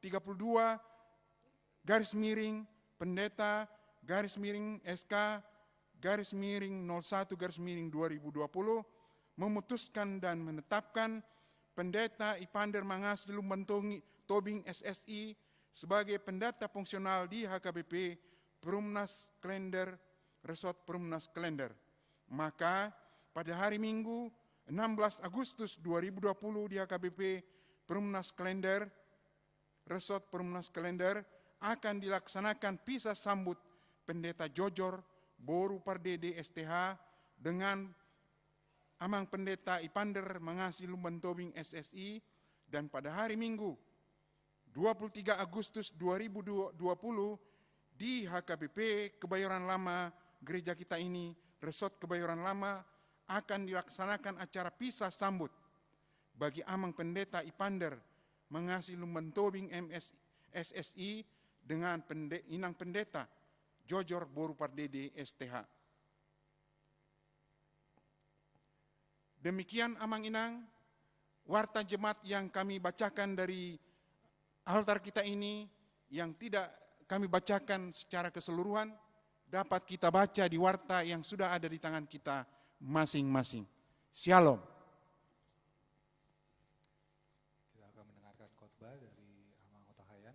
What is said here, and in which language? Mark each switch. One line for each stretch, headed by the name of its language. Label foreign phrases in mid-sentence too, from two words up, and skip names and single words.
Indonesian: /pendeta /SK 01 /2020 memutuskan dan menetapkan Pendeta Ipander Mangasi Lumban Tobing SSI sebagai pendeta fungsional di HKBP Perumnas Klender Resort Perumnas Klender. Maka pada hari Minggu 16 Agustus 2020 di HKBP Perumnas Klender Resort Perumnas Klender akan dilaksanakan pisah sambut Pendeta Jojor Boru Pardede STH dengan Amang Pendeta Ipander Mangasi Lumban Tobing SSI, dan pada hari Minggu 23 Agustus 2020 di HKBP Kebayoran Lama gereja kita ini, Resort Kebayoran Lama, akan dilaksanakan acara pisah sambut bagi Amang Pendeta Ipander Mangasi Lumban Tobing SSI dengan Inang Pendeta Jojor Boru Pardede STH. Demikian Amang Inang, warta jemaat yang kami bacakan dari altar kita ini, yang tidak kami bacakan secara keseluruhan, dapat kita baca di warta yang sudah ada di tangan kita masing-masing. Shalom. Kita akan mendengarkan khotbah dari Amang Otahayan.